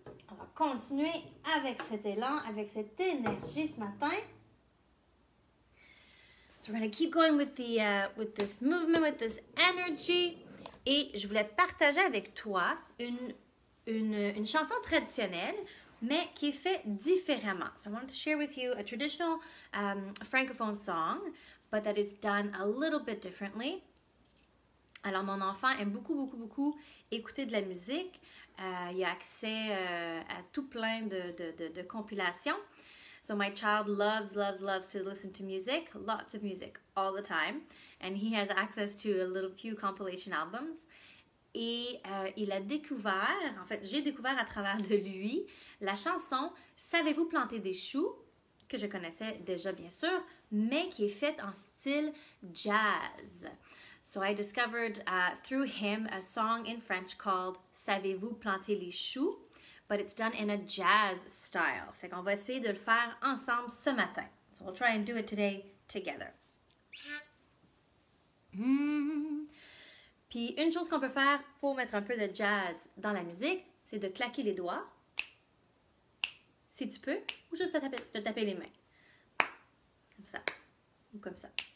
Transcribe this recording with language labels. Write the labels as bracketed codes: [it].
[fr] On va continuer avec cet élan, avec cette énergie ce matin. [en] So we're going to keep going with this movement, with this energy. [fr] Et je voulais partager avec toi une chanson traditionnelle, mais qui est faite différemment. [en] So I wanted to share with you a traditional francophone song, but that is done a little bit differently. [fr] Alors, mon enfant aime beaucoup écouter de la musique. Il a accès à tout plein de compilations. [en] So my child loves to listen to music, lots of music, all the time. And he has access to a few compilation albums. [fr] Et il a découvert, en fait, j'ai découvert à travers de lui, la chanson « Savez-vous planter des choux » que je connaissais déjà bien sûr, mais qui est faite en style jazz. [en] So I discovered through him a song in French called Savez-vous planter les choux? But it's done in a jazz style. [fr] Fait qu'on va essayer de le faire ensemble ce matin. [en] So we'll try and do it today together. [fr] Puis une chose qu'on peut faire pour mettre un peu de jazz dans la musique, c'est de claquer les doigts, si tu peux, ou juste de taper les mains. Comme ça, ou comme ça.